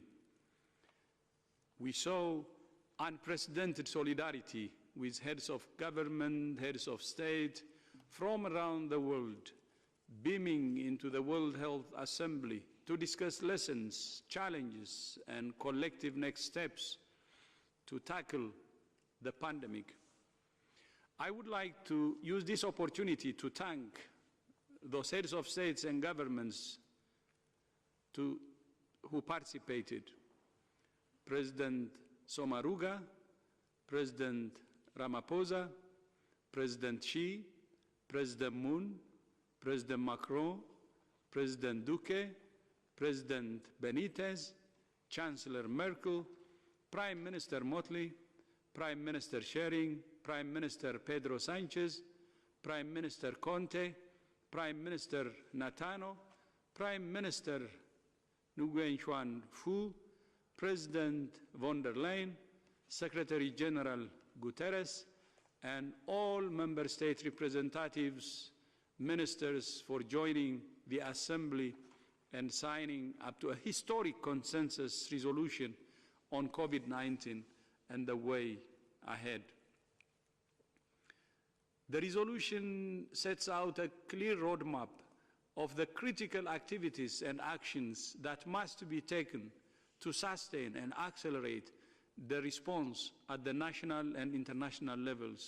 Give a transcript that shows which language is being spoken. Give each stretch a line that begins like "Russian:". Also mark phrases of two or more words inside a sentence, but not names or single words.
English: We saw unprecedented solidarity with heads of government, heads of state from around the world, beaming into the World Health Assembly to discuss lessons, challenges, and collective next steps to tackle the pandemic. I would like to use this opportunity to thank those heads of states and governments who participated. President Sommaruga, President Ramaphosa, President Xi, President Moon, President Macron, President Duque, President Benitez, Chancellor Merkel, Prime Minister Motley, Prime Minister Schering, Prime Minister Pedro Sanchez, Prime Minister Conte, Prime Minister Natano, Prime Minister Nguyen Xuan Phu, President von der Leyen, Secretary General Guterres, and all member state representatives, ministers for joining the Assembly and signing up to a historic consensus resolution on COVID-19 and the way ahead. The resolution sets out a clear roadmap of the critical activities and actions that must be taken to sustain and accelerate the response at the national and international levels.